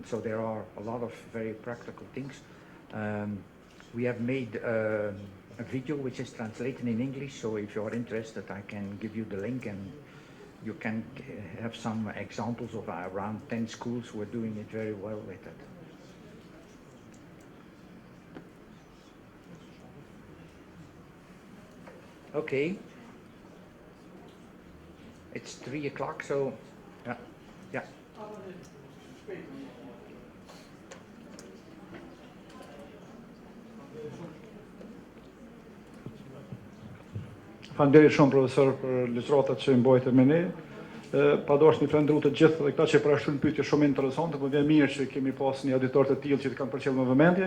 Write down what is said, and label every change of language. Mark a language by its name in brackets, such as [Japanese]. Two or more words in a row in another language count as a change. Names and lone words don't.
[English] So there are a lot of very practical things. We have made a video which is translated in English, so if you are interested I can give you the link, and you can have some examples of around 10 schools who are doing it very well with it. Okay. It's 3 o'clock, so yeah. [Albanian] Faleminderit shumë profesor për ligjëratat që mbajtë me ne. Padosh një falëndëru të gjithë dhe këta që parashtrojnë pyetje shumë interesante, por vjen mirë që kemi pas një auditor të tillë që të kanë përcjellë me vëmendje.